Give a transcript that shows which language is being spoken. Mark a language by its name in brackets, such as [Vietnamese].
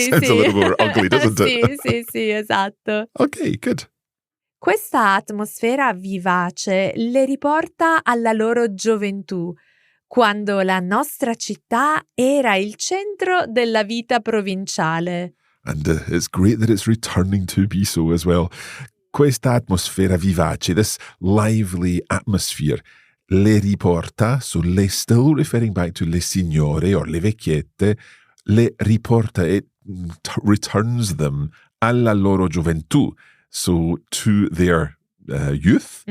[English] Sounds a little more ugly, doesn't it? [Italian] Sì, esatto. [English] Okay, good. [Italian] Questa atmosfera vivace le riporta alla loro gioventù, quando la nostra città era il centro della vita provinciale. [English] And it's great that it's returning to be so as well. [Italian] Questa atmosfera vivace, [English] this lively atmosphere, [Italian] le riporta, [English] so le still referring back to [Italian] le signore [English] or [Italian] le vecchiette, [English] le riporta, it returns them [Italian] alla loro gioventù, [English] so to their youth.